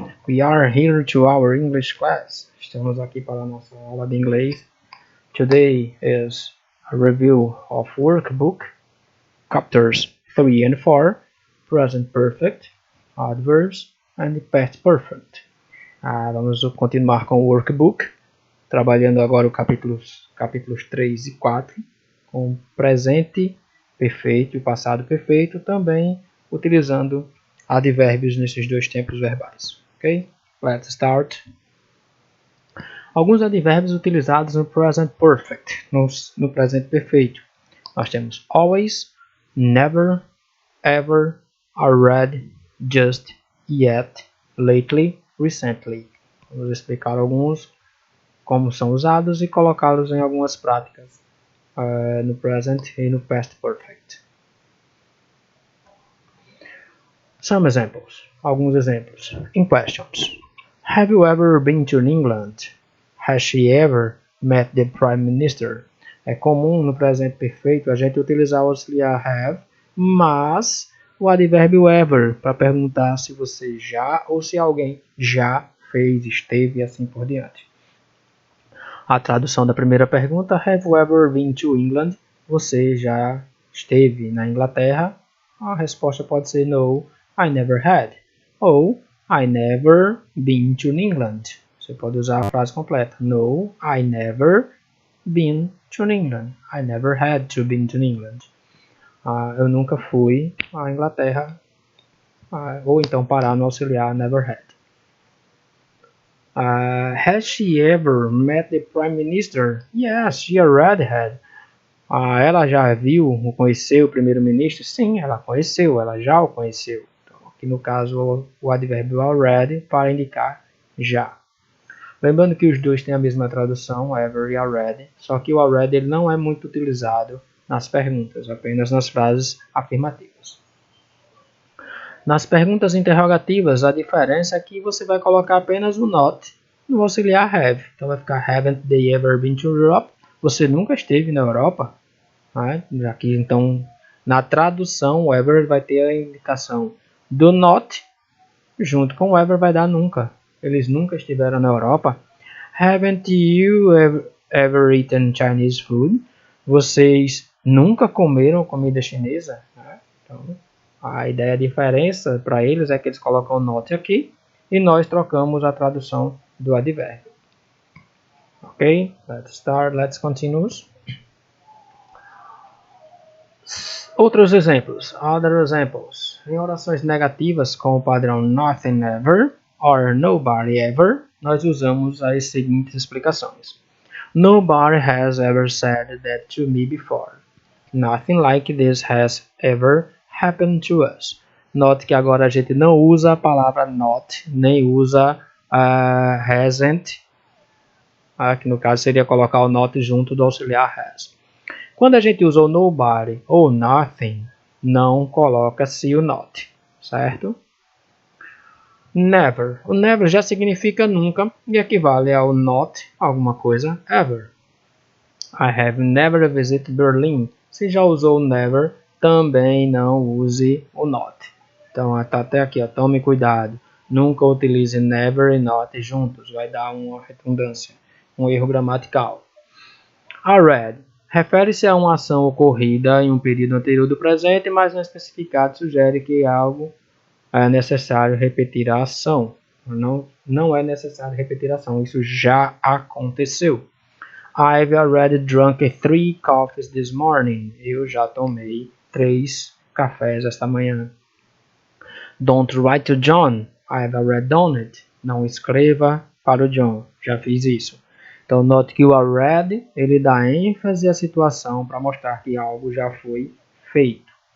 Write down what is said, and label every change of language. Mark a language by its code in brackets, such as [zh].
[en] We are here to our English class. [pt] Estamos aqui para a nossa aula de inglês. [en] Today is a review of workbook, chapters 3 and 4, present perfect, adverbs and past perfect. [pt] Vamos continuar com o workbook, trabalhando agora os capítulos 3 e 4, com presente perfeito e passado perfeito, também utilizando advérbios nesses dois tempos verbais. Ok? [en] Let's start. [pt] Alguns advérbios utilizados no present perfect, no presente perfeito. Nós temos always, never, ever, already, just, yet, lately, recently. Vamos explicar alguns, como são usados e colocá-los em algumas práticas no present e no past perfect. [en] Some examples. [pt] Alguns exemplos. [en] In questions. Have you ever been to England? Has she ever met the Prime Minister? [pt] É comum no presente perfeito a gente utilizar o auxiliar have, mas o advérbio ever para perguntar se você já ou se alguém já fez, esteve e assim por diante. A tradução da primeira pergunta, [en] have you ever been to England? [pt] Você já esteve na Inglaterra? A resposta pode ser [en] no, I never had. Ou I never been to England. [pt] Você pode usar a frase completa. [en] No, I never been to England. I never had to been to England. [pt] Eu nunca fui à Inglaterra. Ou então parar no auxiliar never had. [en] Has she ever met the Prime Minister? Yes, she already had. [pt] Ela já viu ou conheceu o primeiro-ministro? Sim, ela conheceu, ela já o conheceu. Então, aqui no caso, o advérbio already para indicar já. Lembrando que os dois têm a mesma tradução, ever e already, só que o already ele não é muito utilizado nas perguntas, apenas nas frases afirmativas. Nas perguntas interrogativas, a diferença é que você vai colocar apenas o not no auxiliar have. Então vai ficar [en] haven't they ever been to Europe? [pt] Você nunca esteve na Europa? Aqui, então, na tradução, o ever vai ter a indicação do not, junto com o ever vai dar nunca. Eles nunca estiveram na Europa. [en] Haven't you ever eaten Chinese food? [pt] Vocês nunca comeram comida chinesa? Então, a ideia, a diferença para eles é que eles colocam o not aqui e nós trocamos a tradução do advérbio. [en] Ok, let's start, let's continue. [pt] Outros exemplos, [en] other examples. [pt] Em orações negativas com o padrão nothing ever or nobody ever, nós usamos as seguintes explicações. [en] Nobody has ever said that to me before. Nothing like this has ever happened to us. [pt] Note que agora a gente não usa a palavra not, nem usa hasn't, que no caso seria colocar o not junto do auxiliar has. Quando a gente usa o nobody ou nothing, não coloca-se o not, certo? Never. O never já significa nunca e equivale ao not, alguma coisa, ever. [en] I have never visited Berlin. [pt] Se já usou o never, também não use o not. Então, está até aqui, ó, tome cuidado. Nunca utilize never e not juntos, vai dar uma redundância, um erro gramatical. Already. Refere-se a uma ação ocorrida em um período anterior do presente, mas não especificado sugere que algo é necessário repetir a ação. Não é necessário repetir a ação, isso já aconteceu. [en] I've already drunk 3 coffees this morning. [pt] Eu já tomei 3 cafés esta manhã. [en] Don't write to John. I've already done it. [pt] Não escreva para o John. Já fiz isso. Então, note que o already, ele dá ênfase à situação para mostrar que algo já foi feito.